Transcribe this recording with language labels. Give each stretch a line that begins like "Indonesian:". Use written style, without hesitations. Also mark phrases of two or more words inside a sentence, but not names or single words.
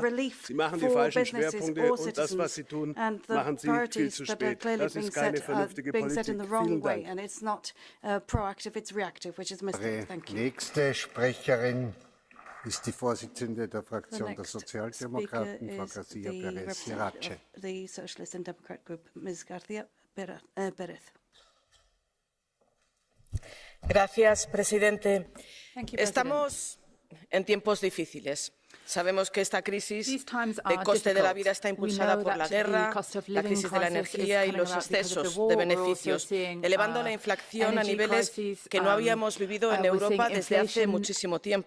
German: Sie machen die falschen Schwerpunkte und das, was Sie tun, machen Sie viel zu spät. Das ist keine vernünftige Politik. Vielen Dank. Nächste Sprecherin ist die Vorsitzende der Fraktion der Sozialdemokraten, Frau García Pérez-Irache.
English: The Socialist and Democrat Group, Ms. García Pérez.
Spanish: Gracias, presidente. Estamos en tiempos difíciles. Sabemos que esta crisis de coste de la vida está impulsada por la guerra, la crisis de la energía y los excesos de beneficios, elevando la inflación a niveles que no habíamos vivido en Europa desde hace muchísimo tiempo.